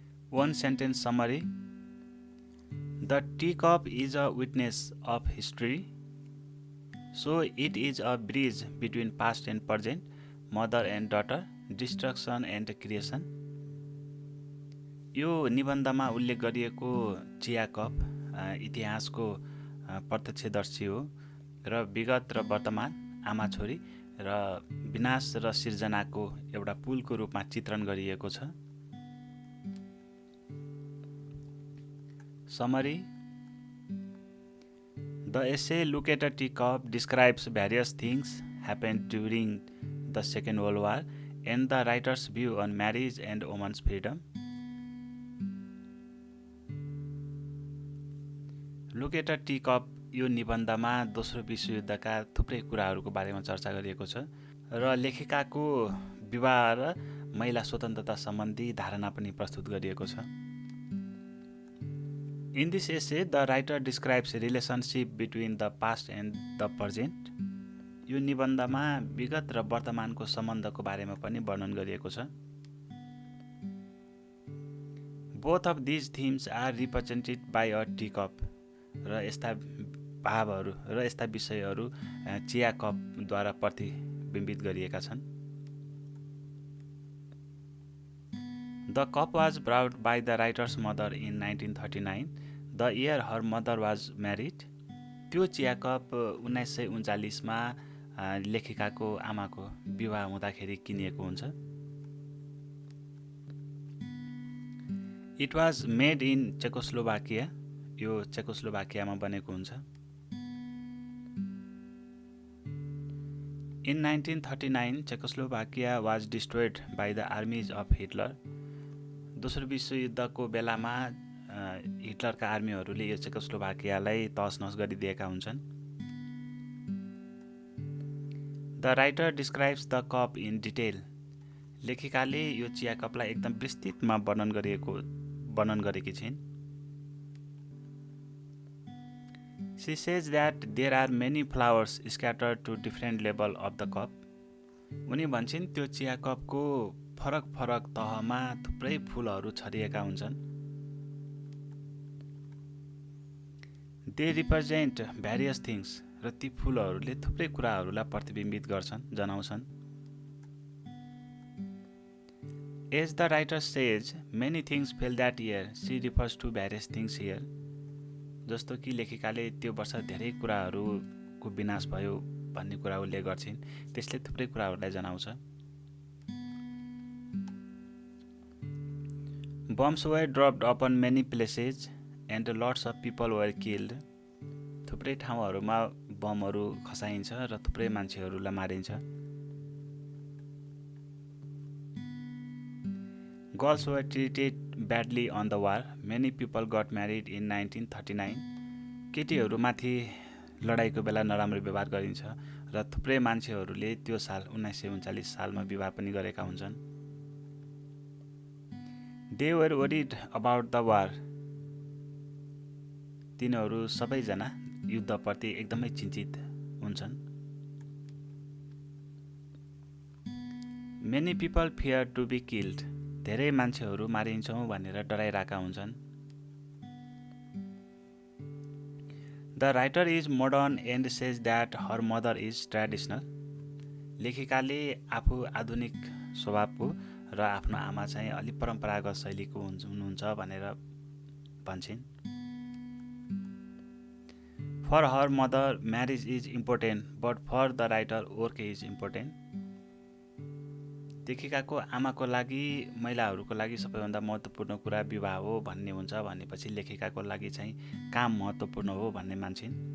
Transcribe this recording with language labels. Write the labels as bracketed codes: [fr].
[en] One sentence summary. The teacup is a witness of history, so it is a bridge between past and present, mother and daughter, destruction and creation. [ne] यो निबन्धमा उल्लेख गरिएको चिया cup इतिहासको प्रत्यक्षदर्शी हो र विगत र वर्तमान आमा छोरी र विनाश र सिर्जनाको एउटा पुलको रूपमा चित्रण गरिएको छ। [en] Summary. The essay Look at a Teacup describes various things happened during the Second World War and the writer's view on marriage and women's freedom. [ne] Look at a Teacup यो निबन्धमा दोस्रो विश्वयुद्धका थुप्रै कुराहरूको बारेमा चर्चा गरिएको छ र लेखिकाको विवाह र महिला स्वतन्त्रता सम्बन्धी धारणा पनि प्रस्तुत गरिएको छ। [en] In this essay, the writer describes a relationship between the past and the present. [ne] यो निबन्धमा विगत र वर्तमानको सम्बन्धको बारेमा पनि वर्णन गरिएको छ। [en] Both of these themes are represented by a teacup. [ne] र यस्ता भावहरू र यस्ता विषयहरू चिया कपद्वारा प्रतिबिम्बित गरिएका छन्। [en] The cup was brought by the writer's mother in 1939, the year her mother was married. [ne] त्यो चिया कप 1939 मा लेखिकाको आमाको विवाह हुँदाखेरि किनिएको हुन्छ। [en] It was made in Czechoslovakia. [ne] यो चेकोस्लोभाकियामा बनेको हुन्छ। [en] In 1939, Czechoslovakia was destroyed by the armies of Hitler. [ne] दोस्रो विश्वयुद्धको बेलामा हिटलरका आर्मीहरूले यो चेकोस्लोभाकियालाई तहस-नहस गरिदिएका हुन्छन्। [en] The writer describes the cup in detail. [ne] लेखिकाले यो चिया कपलाई एकदम विस्तृतमा वर्णन गरेकी छिन्। [en] She says that there are many flowers scattered to different level of the cup. [ne] उनी भन्छन् त्यो चिया कपको फरक तहमा थुप्रै फूलहरू छरिएका हुन्छन्। [en] They represent various things. [ne] र ती फूलहरूले थुप्रै कुराहरूलाई प्रतिबिम्बित गर्छन्, जनाउँछन्। [en] As the writer says, many things fell that year. She refers to various things here. [ne] जस्तो कि लेखिकाले त्यो वर्ष धेरै कुराहरूको विनाश भयो भन्ने कुरा उल्लेख गर्छिन्, त्यसले थुप्रै कुराहरूलाई जनाउँछ। [en] Bombs were dropped upon many places and lots of people were killed. [ne] थुप्रै ठाउँहरूमा बमहरू खसाइन्छ र थुप्रै मान्छेहरूलाई मारिन्छ। [en] Girls were treated badly on the war. Many people got married in 1939. [ne] केटीहरूमाथि लडाईको बेला नराम्रो व्यवहार गरिन्छ र थुप्रै मान्छेहरूले त्यो साल 1939 सालमा विवाह पनि गरेका हुन्छन्। [en] They were worried about the war. [ne] तिनीहरू सबैजना युद्धप्रति एकदमै चिन्तित हुन्छन्। [en] Many people fear to be killed. [ne] धेरै मान्छेहरू मारिन्छौँ भनेर डराइरहेका हुन्छन्। [en] The writer is modern and says that her mother is traditional. [ne] लेखिकाले आफू आधुनिक स्वभावको र आफ्नो आमा चाहिँ अलि परम्परागत शैलीको हुनुहुन्छ भनेर भन्छन्। [en] For her mother marriage is important but for the writer work is important. [ne] लेखिकाको आमाको लागि महिलाहरूको लागि सबैभन्दा महत्त्वपूर्ण कुरा विवाह हो भन्ने हुन्छ भनेपछि लेखिकाको लागि चाहिँ काम महत्त्वपूर्ण हो भन्ने मान्छन्।